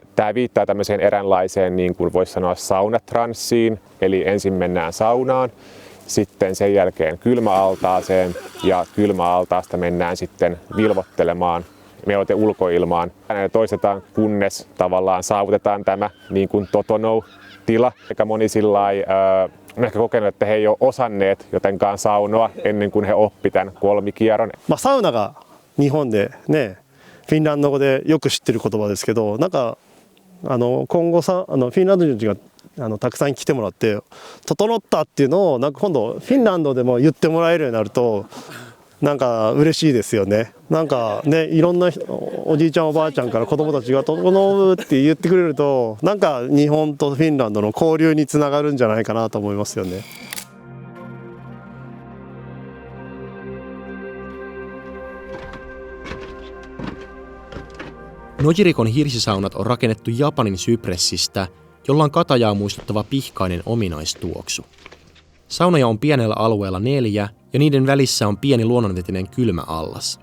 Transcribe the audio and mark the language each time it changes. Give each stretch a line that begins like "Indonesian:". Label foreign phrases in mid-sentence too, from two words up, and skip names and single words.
Finnish: Tämä viittaa tämmöiseen eräänlaiseen, niin kuin voisi sanoa, saunatranssiin, eli ensin mennään saunaan, sitten sen jälkeen kylmäaltaaseen ja kylmäaltaasta mennään sitten vilvoittelemaan mieluiten ulkoilmaan. Ja toistetaan, kunnes tavallaan saavutetaan tämä niin kuin totonou-tila. Aika moni sillai, on ehkä kokenut, että he ei ole osanneet jotenkaan saunoa ennen kuin he oppi tämän kolmikierron.
Japanese: サウナが日本でね、フィンランド語でよく知ってる言葉ですけど、なんか今後フィンランド人がたくさん来てもらって整ったっていうのをなんか今度フィンランドでも言ってもらえるようになるとなんか嬉しいですよね。なんかね、いろんなおじいちゃんおばあちゃんから子供たちが整うって言ってくれるとなんか日本とフィンランドの交流につながるんじゃないかなと思いますよね。
Finnish: Nojirikon hirsisaunat on rakennettu Japanin sypressistä, jolla on katajaa muistuttava pihkainen ominaistuoksu. Saunoja on pienellä alueella 4 ja niiden välissä on pieni luonnonvetinen kylmä allas.